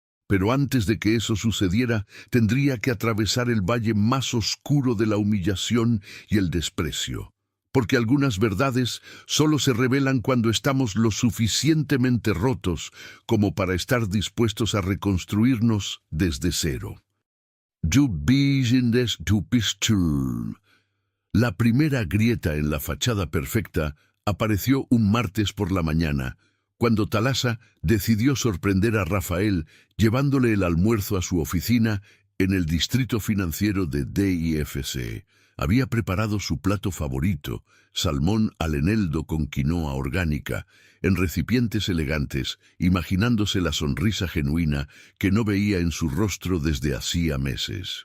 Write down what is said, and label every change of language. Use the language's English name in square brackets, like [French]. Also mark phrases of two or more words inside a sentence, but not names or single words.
[Spanish] Pero antes de que eso sucediera, tendría que atravesar el valle más oscuro de la humillación y el desprecio. Porque algunas verdades solo se revelan cuando estamos lo suficientemente rotos como para estar dispuestos a reconstruirnos desde cero. [German] Du bist in des du bist Sturm. [Spanish] La primera grieta en la fachada perfecta apareció un martes por la mañana, cuando Thalassa decidió sorprender a Rafael llevándole el almuerzo a su oficina en el distrito financiero de DIFC. Había preparado su plato favorito, salmón al eneldo con quinoa orgánica, en recipientes elegantes, imaginándose la sonrisa genuina que no veía en su rostro desde hacía meses.